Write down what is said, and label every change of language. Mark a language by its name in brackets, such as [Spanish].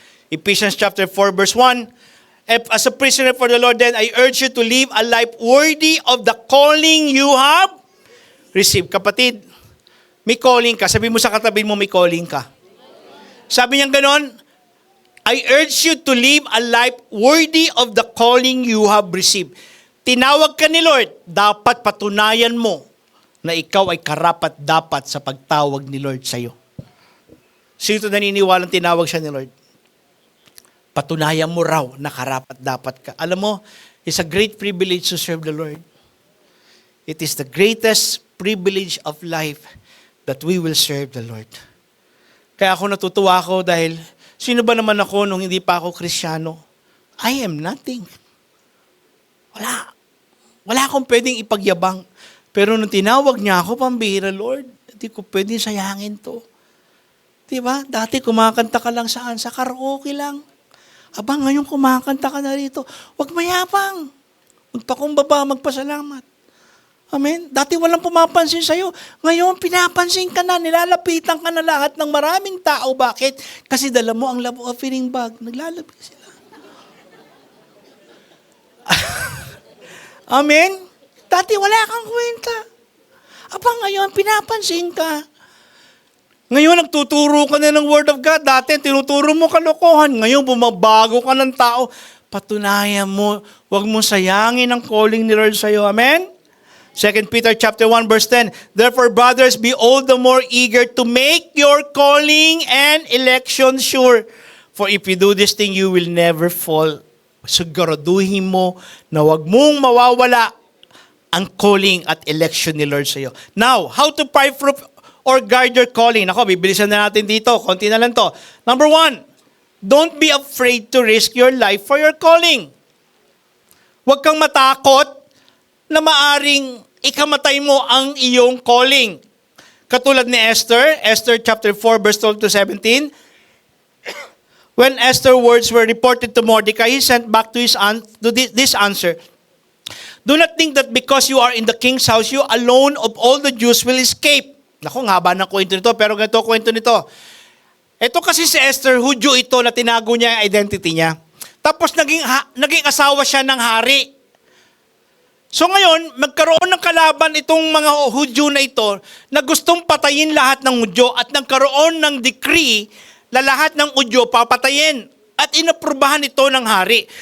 [English] Ephesians chapter 4 verse 1, as a prisoner for the Lord, then I urge you to live a life worthy of the calling you have received. [Filipino] Kapatid, may calling ka. Sabi mo sa katabi mo, may calling ka. Sabi niya ganon, [English] I urge you to live a life worthy of the calling you have received. [Filipino] Tinawag ka ni Lord, dapat patunayan mo na ikaw ay karapat-dapat sa pagtawag ni Lord sa iyo. Sino naniniwalang tinawag siya ni Lord? Patunayan mo raw na karapat-dapat ka. Alam mo, [English] it's a great privilege to serve the Lord. It is the greatest privilege of life that we will serve the Lord. [Filipino] Kaya ako natutuwa ako dahil sino ba naman ako nung hindi pa ako Kristiyano? [English] I am nothing. [Filipino] Wala akong pwedeng ipagyabang. Pero nung tinawag niya ako, pambihira, Lord, hindi ko pwedeng sayangin to. Diba? Dati kumakanta ka lang saan? Sa karaoke lang. Ngayon kumakanta ka na rito. Huwag mayabang. Magpakumbaba, magpasalamat. Amen? Dati walang pumapansin sa'yo. Ngayon, pinapansin ka na, nilalapitan ka na lahat ng maraming tao. Bakit? Kasi dala mo ang love offering bag. Naglalapit sila. Amen? Dati wala kang kwenta. Ngayon, pinapansin ka. Ngayon, nagtuturo ka na ng Word of God. Dati, tinuturo mo kalokohan. Ngayon, bumabago ka ng tao. Patunayan mo, huwag mo sayangin ang calling ni Lord sa'yo. Amen? [English] 2 Peter chapter 1 verse 10, therefore, brothers, be all the more eager to make your calling and election sure. For if you do this thing, you will never fall. [Filipino] Siguraduhin mo na huwag mong mawawala ang calling at election ni Lord sa'yo. [English] Now, how to fireproof or guard your calling? [Filipino] Ako, bibilisan na natin dito. Konti na lang to. [English] Number 1, don't be afraid to risk your life for your calling. [Filipino] Huwag kang matakot na maaring ikamatay mo ang iyong calling. Katulad ni [English] Esther, Esther chapter 4 verse 12 to 17. When Esther's words were reported to Mordecai, he sent back to this answer. Do not think that because you are in the king's house, you alone of all the Jews will escape. [Filipino] Naku, ang haba ng kwento nito, pero ganito kwento nito. Ito kasi si Esther, Hudyo ito na tinago niya ang identity niya. Tapos naging asawa siya ng hari. So ngayon, magkaroon ng kalaban itong mga Hudyo na ito na gustong patayin lahat ng Hudyo at nagkaroon ng decree na lahat ng Hudyo papatayin at inaprubahan ito ng hari.